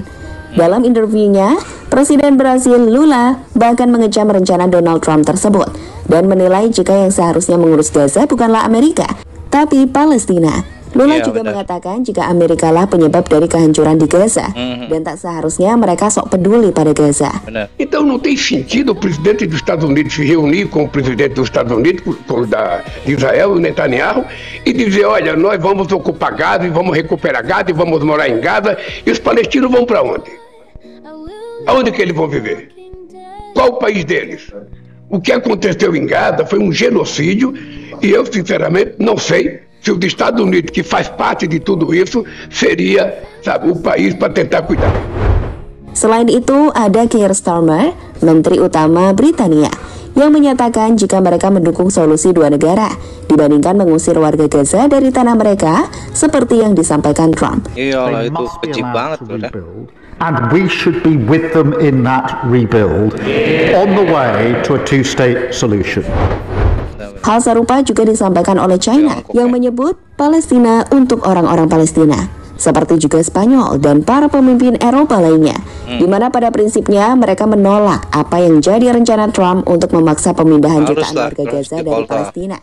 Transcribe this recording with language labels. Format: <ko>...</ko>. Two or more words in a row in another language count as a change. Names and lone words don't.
<id>Dalam interviunya, Presiden Brasil Lula bahkan mengecam rencana Donald Trump tersebut dan menilai jika yang seharusnya mengurus Gaza bukanlah Amerika, tapi Palestina. Lula juga mengatakan jika Amerika lah penyebab dari kehancuran di Gaza dan tak seharusnya mereka sok peduli pada Gaza.</id> <pt>Então não tem sentido o presidente dos Estados Unidos se reunir com o presidente dos Estados Unidos, de Israel, o Netanyahu, e dizer, olha, nós vamos ocupar Gaza e vamos recuperar Gaza e vamos morar em Gaza, e os palestinos vão para onde? Aonde que eles vão viver? Qual o país deles? O que aconteceu em Gaza foi um genocídio e eu sinceramente não sei se os Estados Unidos, que faz parte de tudo isso, seria, sabe, o país para tentar cuidar.</pt> <id>Selain itu, ada Keir Starmer, Menteri Utama Britania, yang menyatakan jika mereka mendukung solusi dua negara dibandingkan mengusir warga Gaza dari tanah mereka, seperti yang disampaikan Trump. Iyalah, itu kecil banget loh.</id> <en>And we should be with them in that rebuild on the way to a two-state solution.</en> <id>Hal serupa juga disampaikan oleh China yang menyebut Palestina untuk orang-orang Palestina. Seperti juga Spanyol dan para pemimpin Eropa lainnya, di mana pada prinsipnya mereka menolak apa yang jadi rencana Trump untuk memaksa pemindahan jutaan warga Gaza dari Palestina.</id>